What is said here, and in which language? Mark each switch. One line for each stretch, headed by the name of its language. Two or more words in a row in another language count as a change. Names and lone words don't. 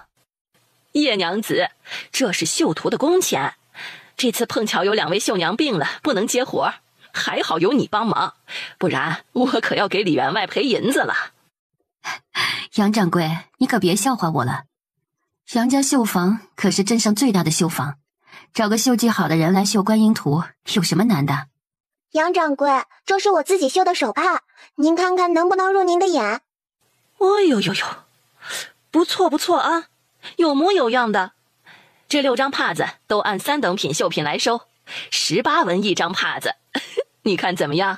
Chinese: 葉娘子，這是繡圖的工錢，這次碰巧有2位繡娘病了，不能接活，還好有你幫忙，不然我可要給李員外賠銀子了。楊掌櫃，你可別笑話我了，楊家繡房可是鎮上最大的繡房，找個繡技好的人來繡觀音圖有什麼難的？楊掌櫃，這是我自己繡的手帕，您看看能不能入您的眼？哎呦，不錯啊，有模有樣的。這6張帕子都按3等品繡品來收，18文一張帕子，你看怎麼樣？